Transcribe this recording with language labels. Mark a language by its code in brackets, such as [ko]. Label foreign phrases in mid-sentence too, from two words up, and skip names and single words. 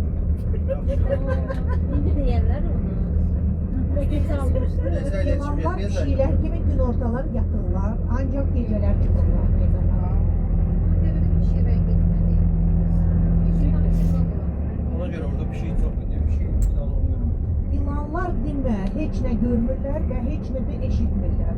[az] İndi də yerlər onu. İlanlar kişilər kimi gün ortalar yatırlar, ancaq gecələr çıxırlar meydana. [tr] Ona göre orada bir şey çok önemli bir şey. [az] İlanlar demə, heç nə görmürlər və heç nə də eşitmirlər.